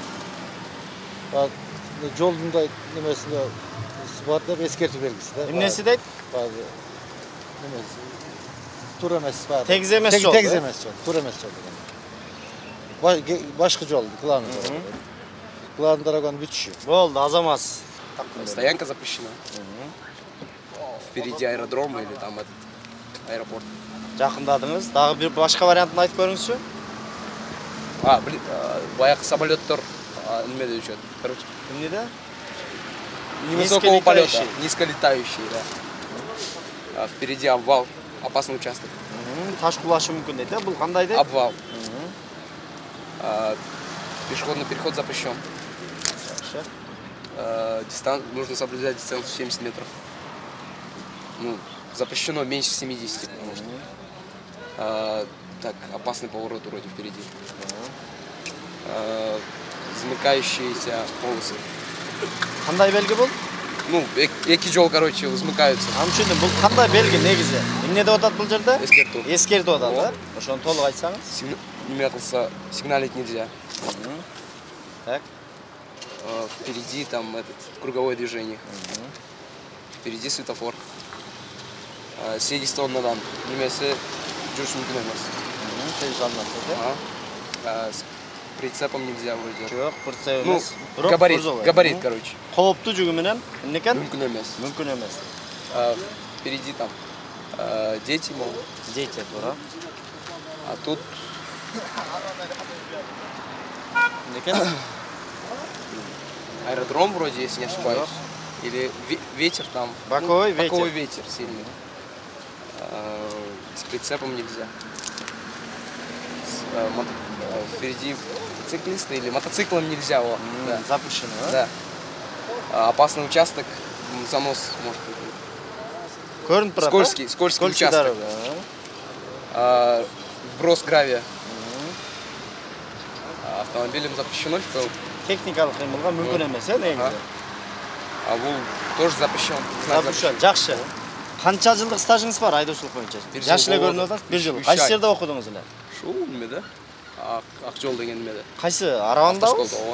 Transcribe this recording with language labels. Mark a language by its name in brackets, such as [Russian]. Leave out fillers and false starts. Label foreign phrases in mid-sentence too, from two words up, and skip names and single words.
[Kyrgyz] Жолдун да немесинде бар деп эскертүү белгиси да. Эмнеси дейт? Немеси туура эмес бар. Тегиз эмес жол. Тегиз эмес жол, туура эмес жол деген. Башкы жол, [Russian] главный дорога. Главный дороганы [Kyrgyz] бүтүшү. Болду, азамат. [Russian] Стоянка запрещена. Впереди аэродром или там этот аэропорт. [Kyrgyz] Жакындадыңыз. Дагы бир башка вариантын айтып көрүңүзчү. Баягы самолеттер неме учат. [Russian] Короче, [Kyrgyz] Эмнеде? [Russian] невысокого полета, низколетающие, да. Впереди обвал, опасный участок. [Kyrgyz] Таш кулашы мүмкүн дейт, бул кандай дейт? [Russian] Обвал. Пешеходный переход запрещен. Нужно соблюдать дистанцию 70 метров. Ну, запрещено меньше 70, потому что. Так, опасный поворот вроде впереди. замыкающиеся полосы. [Kyrgyz] Кандай белги бул? Ну, эки жол, [Russian] короче, замыкаются. [Kyrgyz] Аны түшүндүм. Бул кандай белги негизи? Эмне деп атат бул жерде? Эскерту. Эскертип атат, да? Ошону толук айтсаңыз. Неме кылса, [Russian] сигналить нельзя. Так. Впереди там этот круговое движение. Впереди светофор. [Kyrgyz] Сегиз тоннадан немесе жүрүш мүмкүн эмес. [Russian] С прицепом нельзя вроде. [Kyrgyz] Жок, прицеп [Russian] Ну, [Kyrgyz] эмес. [Russian] габарит, короче. [Kyrgyz] Кооптуу жүгү менен эмне экен? Мүмкүн эмес. Мүмкүн эмес. [Russian] Впереди там дети могут. Дети, [Kyrgyz] туура. [Russian] А тут [Kyrgyz] Эмне экен? [Russian] аэродром вроде, если не ошибаюсь. Или ветер там. Боковой ветер. Боковой ветер сильный. С прицепом нельзя. Впереди мотоциклисты или мотоциклом нельзя. Да. Запрещено, да? Да. Опасный участок, занос может быть. [Kyrgyz] Көрүнүп турат. [Russian] Скользкий участок. Вброс гравия. Автомобилем запрещено, что [Kyrgyz] Техникалык кыймылга мүмкүн эмес, негизи. [Russian] а бул тоже запрещен. Запрещен. Жакшы. [Kyrgyz] Канча жылдык стажыңыз бар айдоочулук боюнча? Жаш эле көрүнүп атасыз. 1 жыл. Кайсы жерде окудуңуз эле? Шул немеде? Ак жол деген немеде. Кайсы? Аравандабы? Автошколда,